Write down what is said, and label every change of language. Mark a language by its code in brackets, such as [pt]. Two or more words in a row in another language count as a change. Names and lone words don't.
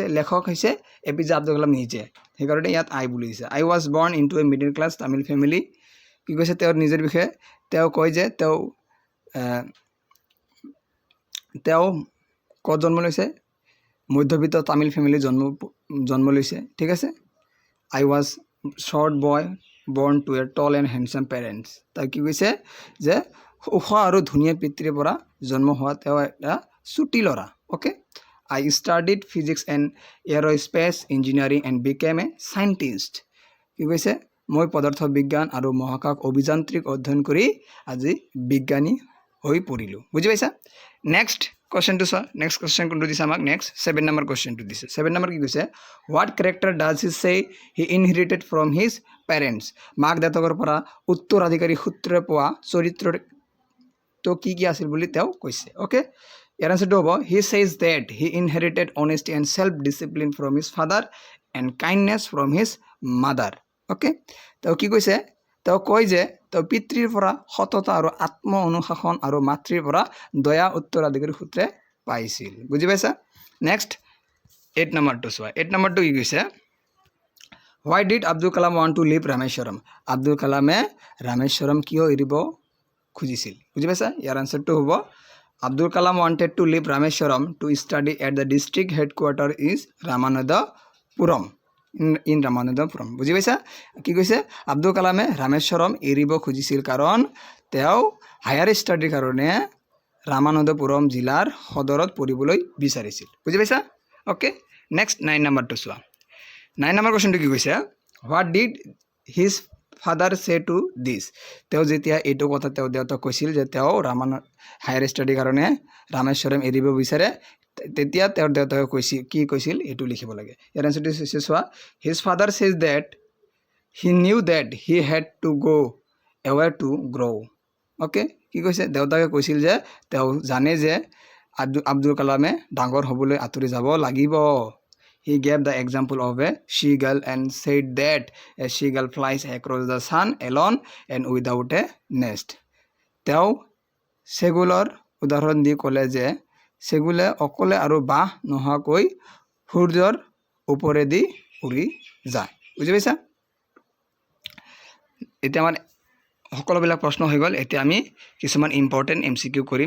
[as] লেখক হৈছে APJ আব্দুল কালাম নিজে, সেইকাৰণে ইয়াত আই বুলি দিছে। [en] I was born in to a middle class Tamil family [as] কি কৈছে তেওঁৰ নিজৰ বিষয়ে তেওঁ কয় যে তেওঁ ক'ত জন্ম লৈছে মধ্যবিত্ত তামিল ফেমিলি জন্ম লৈছে ঠিক আছে [en] I was short boy born to a tall and handsome parents [as] তাই কি কৈছে যে ওখ আৰু ধুনীয়া পিতৃৰ পৰা জন্ম হোৱা তেওঁ এটা চুটি ল'ৰা ওকে [en] I studied physics and aerospace engineering and became a scientist [as] কি কৈছে মই পদাৰ্থ বিজ্ঞান আৰু মহাকাশ অভিযান্ত্ৰিক অধ্যয়ন কৰি আজি বিজ্ঞানী হৈ পৰিলো বুজি পাইছা নেক্সট কোশ্চেনটো চোৱা [en] next question [as] কোনটো দিছে আমাক নেক্সট 7 নম্বৰ কোশ্চেনটো দিছে 7 নম্বৰ কি কৈছে [en] what character does he say he inherited from his parents [as] মাক দেউতাকৰ পৰা উত্তৰাধিকাৰী সূত্ৰে পোৱা চৰিত্ৰৰ তো কি আছিল বুলি তেওঁ কৈছে ওকে ইয়াৰ আনসাৰটো হ'ব [en] he says that he inherited honesty and self discipline from his father and kindness from his mother [as] ওকে তেওঁ কি কৈছে তেওঁ কয় যে তেওঁ পিতৃৰ পৰা সততা আৰু আত্ম অনুশাসন আৰু মাতৃৰ পৰা দয়া উত্তৰাধিকাৰী সূত্ৰে পাইছিল বুজি পাইছা নেক্সট 8 নম্বৰটো চোৱা 8 নম্বৰটো কি কৈছে [en] Why did Abdul Kalam want to leave Rameshwaram? [as] Abdul Kalame Rameshwaram কিয় এৰিব খুজিছিল বুজি পাইছা ইয়াৰ আনসাৰটো হ'ব [en] Abdul Kalam wanted to leave Rameshwaram to study at the district headquarters is Ramanadapuram in Ramanadapuram [as] বুজি পাইছা কি কৈছে আব্দুল কালামে ৰামেশ্বৰম এৰিব খুজিছিল কাৰণ তেওঁ হায়াৰ ষ্টাডিৰ কাৰণে ৰামানন্দপুৰম জিলাৰ সদৰত পঢ়িবলৈ বিচাৰিছিল বুজি পাইছা ওকে নেক্সট 9 নম্বৰটো চোৱা 9 নম্বৰ কোশ্চেনটো কি কৈছে [en] what did his father say to this [as] তেওঁ যেতিয়া এইটো কথা তেওঁ দেউতাক কৈছিল যে তেওঁ হায়াৰ ষ্টাডিৰ কাৰণে ৰামেশ্বৰম এৰিব বিচাৰে তেতিয়া তেওঁৰ দেউতাকে কৈছিল কি কৈছিল এটো লিখিব লাগে ইয়াৰ আনসাৰটো হৈছে চোৱা [en] his father says that he knew that he had to go away to grow [as] ওকে কি কৈছে দেউতাকে কৈছিল যে তেওঁ জানে যে আব্দুল কালামে ডাঙৰ হ'বলৈ আঁতৰি যাব লাগিব [en] He gave the example of a seagull and said that a seagull flies across the sun alone and without a nest. [as] তেওঁ সেগুলৰ উদাহৰণ দি ক'লে যে সেগুলে অকলে আৰু বাহ নোহোৱাকৈ সূৰ্যৰ ওপৰেদি উৰি যায় বুজি পাইছা এতিয়া আমাৰ সকলোবিলাক প্ৰশ্ন হৈ গ'ল এতিয়া আমি কিছুমান [en] important MCQ [as] কৰিম